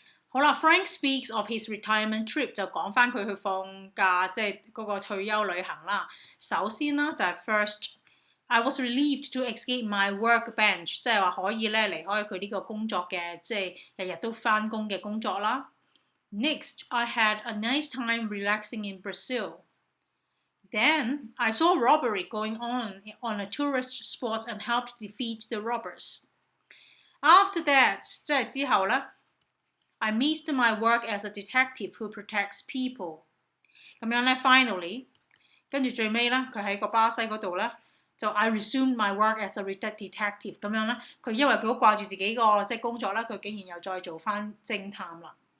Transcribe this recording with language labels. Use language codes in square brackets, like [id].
[yue] 好啦 ， [en] Frank speaks of his retirement trip， [yue] 就講翻佢去放假，即係嗰個退休旅行啦。首先啦，就係 first。 [en] I was relieved to escape my workbench， [yue] 即係話可以咧離開佢呢個工作嘅，即係日日都翻工嘅工作啦。 [en] Next, I had a nice time relaxing in Brazil. Then, I saw robbery going on a tourist spot and helped defeat the robbers. After that， [yue] 即係之後咧 [en] I missed my work as a detective who protects people。 [yue] 咁樣咧 ，finally， 跟住最尾咧，佢喺個巴西嗰度咧。就 [en] I resumed my work as a detective [yue] 咁樣咧，佢因為佢好掛住自己個即係工作啦，佢竟然又再做翻偵探啦。